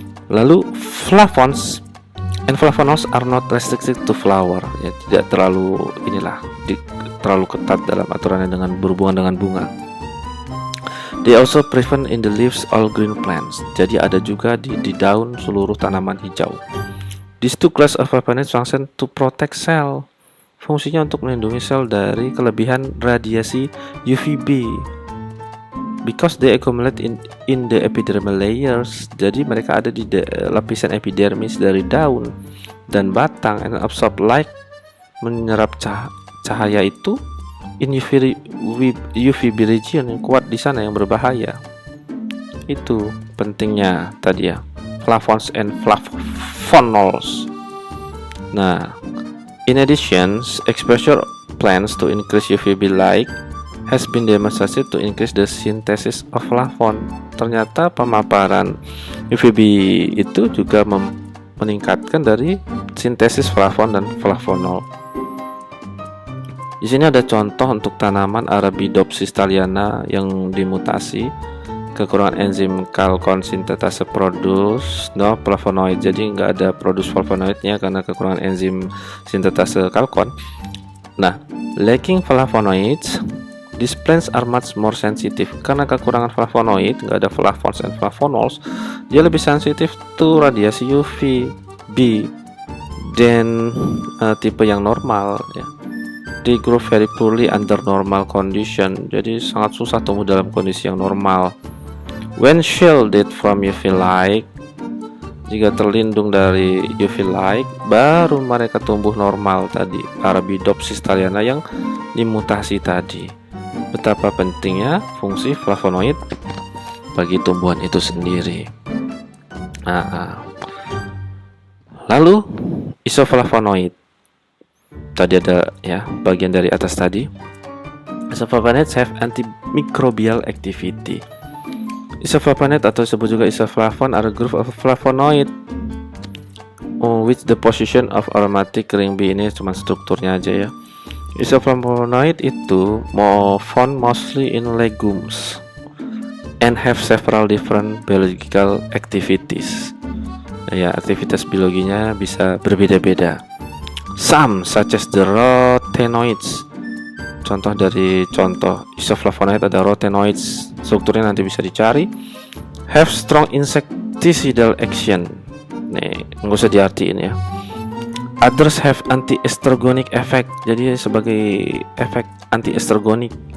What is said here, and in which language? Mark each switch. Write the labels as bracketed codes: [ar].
[en] Lalu flavons and flavonols are not restricted to flower. [id] Ya, tidak terlalu terlalu ketat dalam aturannya dengan berhubungan dengan bunga. [en] They also present in the leaves all green plants. [id] Jadi ada juga di daun seluruh tanaman hijau. [en] These two class of flavonoids function to protect cell. [id] Fungsinya untuk melindungi sel dari kelebihan radiasi UVB. [en] Because they accumulate in the epidermal layers. [id] Jadi mereka ada di lapisan epidermis dari daun dan batang, [en] and absorb light, [id] menyerap cahaya itu [en] in UVB region [id] yang kuat di sana, yang berbahaya. Itu pentingnya tadi ya, flavons and flavonols. [en] Nah, in addition, exposure plants to increase UVB light has been demonstrated to increase the synthesis of flavon. [id] Ternyata pemaparan UVB itu juga meningkatkan dari sintesis flavon dan flavonol. Di sini ada contoh untuk tanaman Arabidopsis thaliana yang dimutasi, kekurangan enzim kalkon sintetase [en] produce no flavonoid. [id] Jadi nggak ada produce flavonoidnya karena kekurangan enzim sintetase kalkon. [en] Nah, lacking flavonoids, these plants are much more sensitive. [id] Karena kekurangan flavonoid, nggak ada flavons and flavonols, dia lebih sensitif to radiasi UVB dan tipe yang normal ya. [en] They grow very poorly under normal condition. [id] Jadi sangat susah tumbuh dalam kondisi yang normal. [en] When shielded from UV light, [id] jika terlindung dari UV light, baru mereka tumbuh normal tadi. Arabidopsis thaliana yang dimutasi tadi. Betapa pentingnya fungsi flavonoid bagi tumbuhan itu sendiri. Lalu isoflavonoid. Tadi ada ya bagian dari atas tadi. [en] Isoflavonoids have antimicrobial activity. Isoflavonoid [id] atau disebut juga [en] isoflavon are a group of flavonoid which the position of aromatic ring B. [id] Ini cuma strukturnya aja ya. [en] Isoflavonoid [id] itu [en] found mostly in legumes and have several different biological activities. [id] Ya, aktivitas biologinya bisa berbeda-beda. [en] Some such as the rotenoids. [id] Contoh isoflavonoid ada rotenoids, strukturnya nanti bisa dicari. [en] Have strong insecticidal action. [id] Nih, nggak usah diartiin ya. [en] Others have anti-estrogenic effect. [id] Jadi sebagai efek anti-estrogenik.